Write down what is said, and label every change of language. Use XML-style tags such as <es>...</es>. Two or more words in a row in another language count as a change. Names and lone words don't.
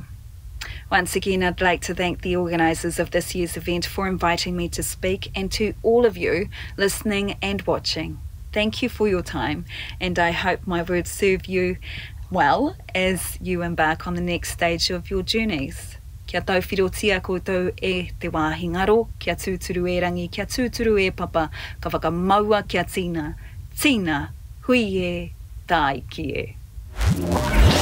<en>Once again, I'd like to thank the organisers of this year's event for inviting me to speak, and to all of you listening and watching. Thank you for your time, and I hope my words serve you well as you embark on the next stage of your journeys.</en> <mi>Kia tauwhirotia koutou e te wāhingaro, kia tūturu e rangi, kia tūturu e papa, ka whakamaua kia tina, tina, hui e, tai ki e.</mi>